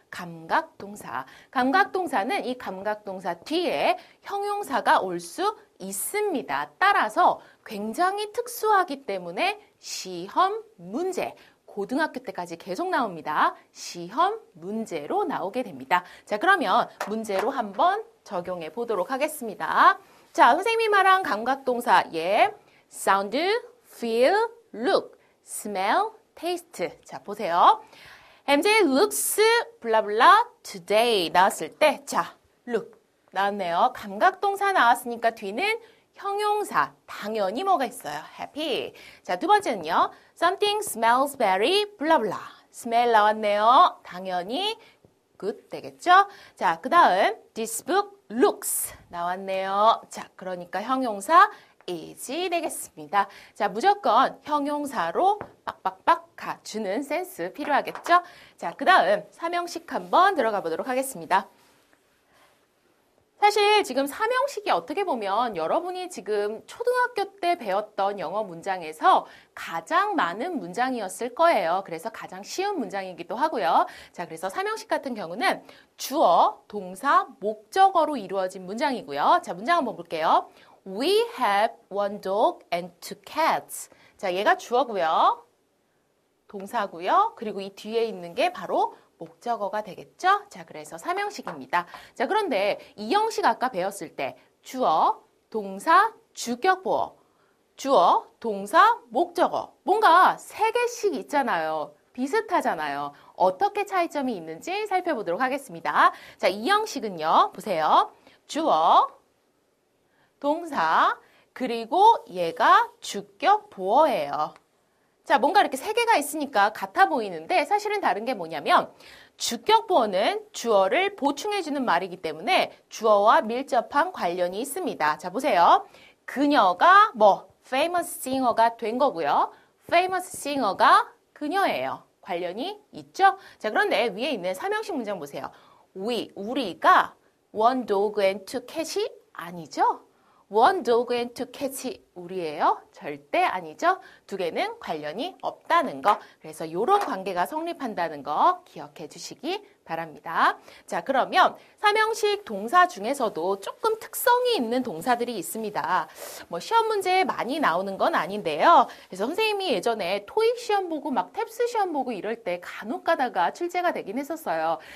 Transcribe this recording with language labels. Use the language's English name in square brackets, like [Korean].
[Korean] 감각동사. 감각동사는 이 감각동사 뒤에 형용사가 올 수 있습니다. 따라서 굉장히 특수하기 때문에 시험 문제, 고등학교 때까지 계속 나옵니다. 시험 문제로 나오게 됩니다. 자, 그러면 문제로 한번 적용해 보도록 하겠습니다. 자, 선생님이 말한 감각동사, sound, feel, look, smell, taste. 자, 보세요. [English] MJ looks [Korean] 블라블라 today 나왔을 때, 자, look 나왔네요. 감각동사 나왔으니까 뒤는 형용사. 당연히 뭐가 있어요? happy. 자, 두 번째는요. [English] something smells very 블라블라. [Korean] smell 나왔네요. 당연히 good 되겠죠? 자, 그 다음 [English] this book looks [Korean] 나왔네요. 자, 그러니까 형용사 is 되겠습니다. 자, 무조건 형용사로 빡빡빡 가주는 센스 필요하겠죠? 자, 그 다음 3형식 한번 들어가 보도록 하겠습니다. 사실 지금 삼형식이 어떻게 보면 여러분이 지금 초등학교 때 배웠던 영어 문장에서 가장 많은 문장이었을 거예요. 그래서 가장 쉬운 문장이기도 하고요. 자, 그래서 삼형식 같은 경우는 주어, 동사, 목적어로 이루어진 문장이고요. 자, 문장 한번 볼게요. [English] We have one dog and two cats. [Korean] 자, 얘가 주어고요. 동사고요. 그리고 이 뒤에 있는 게 바로 목적어가 되겠죠? 자, 그래서 삼형식입니다. 자, 그런데 이 형식 아까 배웠을 때 주어, 동사, 주격보어, 주어, 동사, 목적어 뭔가 3개씩 있잖아요. 비슷하잖아요. 어떻게 차이점이 있는지 살펴보도록 하겠습니다. 자, 이 형식은요. 보세요. 주어, 동사, 그리고 얘가 주격 보어예요. 자, 뭔가 이렇게 3개가 있으니까 같아 보이는데 사실은 다른 게 뭐냐면 주격 보어는 주어를 보충해주는 말이기 때문에 주어와 밀접한 관련이 있습니다. 자, 보세요. 그녀가 famous singer가 된 거고요. famous singer가 그녀예요. 관련이 있죠? 자, 그런데 위에 있는 삼형식 문장 보세요. 우리가 [English] one dog and two cat [Korean] 이 아니죠? [English] one dog and two cat [Korean] 이 우리예요? 절대 아니죠? 2개는 관련이 없다는 거. 그래서 이런 관계가 성립한다는 거 기억해 주시기 바랍니다. 자, 그러면 삼형식 동사 중에서도 조금 특성이 있는 동사들이 있습니다. 시험 문제에 많이 나오는 건 아닌데요. 그래서 선생님이 예전에 토익 시험 보고 막 탭스 시험 보고 이럴 때 간혹 가다가 출제가 되긴 했었어요.